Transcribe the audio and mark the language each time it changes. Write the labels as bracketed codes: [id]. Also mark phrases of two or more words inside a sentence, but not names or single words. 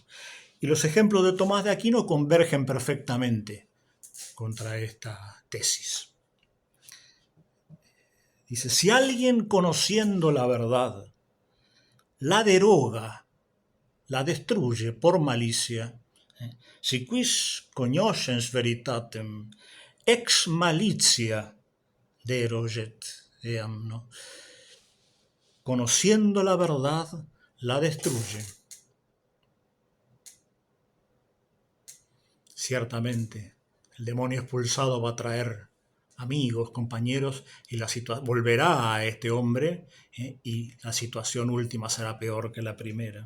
[es] Y los ejemplos de Tomás de Aquino convergen perfectamente contra esta tesis. Dice, si alguien conociendo la verdad la deroga, la destruye por malicia, [la] si quis cognoscens veritatem ex malicia deroget, [es] ¿no? Conociendo la verdad, la destruye. Ciertamente, el demonio expulsado va a traer amigos, compañeros, y volverá a este hombre y la situación última será peor que la primera.